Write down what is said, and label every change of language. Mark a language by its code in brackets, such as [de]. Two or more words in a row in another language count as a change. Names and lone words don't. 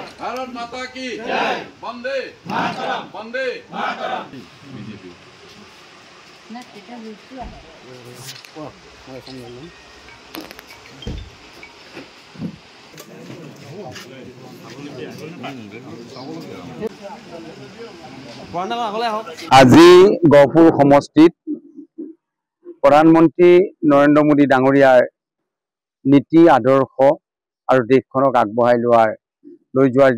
[hi] भारत माता की जय। वंदे मातरम। वंदे मातरम। बीजेपी [as] আজি গহপুৰ সমষ্টিত প্ৰধানমন্ত্ৰী নৰেন্দ্ৰ মোদী ডাঙৰীয়াৰ নীতি আদৰ্শ আৰু দেশখনক আগবঢ়াই লৈ যোৱাৰ